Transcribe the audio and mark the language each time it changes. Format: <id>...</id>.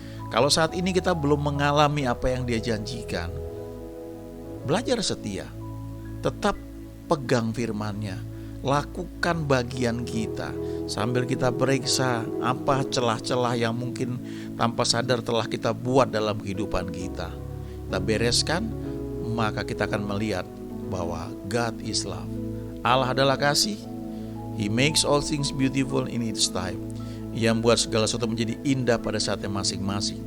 <id>Kalau saat ini kita belum mengalami apa yang dia janjikan, belajar setia, tetap pegang firman-Nya, lakukan bagian kita sambil kita periksa apa celah-celah yang mungkin tanpa sadar telah kita buat dalam kehidupan kita. Kita bereskan, maka kita akan melihat bahwa</id> <en>God is love.</en> <id>Allah adalah kasih.</id> <en>He makes all things beautiful in its time.</en> <id>Ia membuat segala sesuatu menjadi indah pada saatnya masing-masing.</id>